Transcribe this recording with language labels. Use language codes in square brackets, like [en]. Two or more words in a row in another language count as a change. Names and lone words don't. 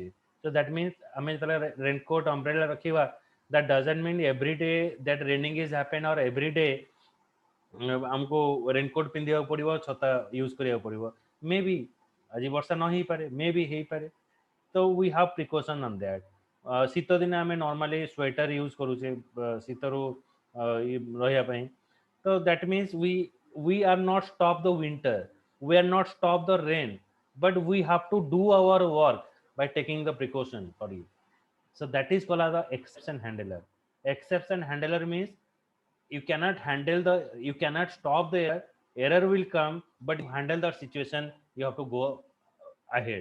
[en] So that means [or] ଆମେ ଯେତେବେଳେ [en] raincoat umbrella [or] ରଖିବା, [en] that doesn't mean every day that raining is happen or every day [or] ଆମକୁ ରେନକୋଟ୍ ପିନ୍ଧିବାକୁ ପଡ଼ିବ, ଛତା ୟୁଜ୍ କରିବାକୁ ପଡ଼ିବ. ମେ ବି ଆଜି ବର୍ଷା ନ ହେଇପାରେ, ମେ ବି ହେଇପାରେ. [en] So we have precaution on that. [or] ଶୀତ ଦିନେ ଆମେ [en] normally sweater use [or] କରୁଛେ ଶୀତରୁ ରହିବା ପାଇଁ. [en] So that means we are not stop the winter, we are not stop the rain, but we have to do our work by taking the precaution for you. So that is called as the exception handler. Exception handler means you cannot stop the error will come, but you handle that situation, you have to go ahead.